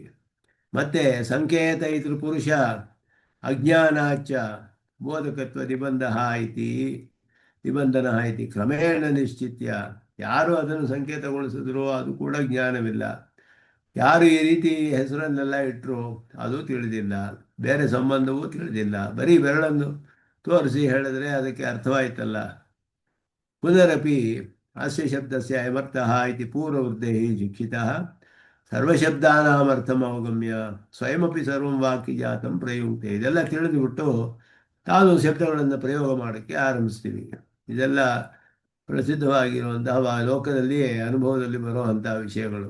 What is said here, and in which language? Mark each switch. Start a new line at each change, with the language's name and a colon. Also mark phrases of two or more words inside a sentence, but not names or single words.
Sanskrit: ಮತ್ತೆ ಸಂಕೇತ ಇದ್ರ ಪುರುಷ ಅಜ್ಞಾನಾಚ ಬೋಧಕತ್ವ ನಿಬಂಧನ ಇತಿ ಕ್ರಮೇಣ ನಿಶ್ಚಿತ್ಯ.
Kannada: ಯಾರು ಅದನ್ನು ಸಂಕೇತಗೊಳಿಸಿದ್ರು ಅದು ಕೂಡ ಜ್ಞಾನವಿಲ್ಲ. ಯಾರು ಈ ರೀತಿ ಹೆಸರನ್ನೆಲ್ಲ ಇಟ್ಟರು ಅದು ತಿಳಿದಿಲ್ಲ, ಬೇರೆ ಸಂಬಂಧವೂ ತಿಳಿದಿಲ್ಲ. ಬರೀ ಬೆರಳನ್ನು ತೋರಿಸಿ ಹೇಳಿದ್ರೆ ಅದಕ್ಕೆ ಅರ್ಥವಾಯ್ತಲ್ಲ.
Sanskrit: ಪುನರಪಿ ಅಸ್ಯ ಶಬ್ದಸ್ಯ ಅಮರ್ಥಃ ಇತಿ ಪೂರ್ವವೃದ್ಧೇ ಶಿಕ್ಷಿತಃ ಸರ್ವಶಬ್ದಾನಾಮರ್ಥಂ ಅವಗಮ್ಯ ಸ್ವಯಮಪಿ ಸರ್ವಂ ವಾಕ್ಯಜಾತಂ ಪ್ರಯುಕ್ತೆ.
Kannada: ಇದೆಲ್ಲ ತಿಳಿದುಬಿಟ್ಟು ತಾನು ಶಬ್ದಗಳನ್ನು ಪ್ರಯೋಗ ಮಾಡೋಕ್ಕೆ ಆರಂಭಿಸ್ತೀವಿ. ಇದೆಲ್ಲ ಪ್ರಸಿದ್ಧವಾಗಿರುವಂತಹ ಲೋಕದಲ್ಲಿ ಅನುಭವದಲ್ಲಿ ಬರುವಂಥ ವಿಷಯಗಳು.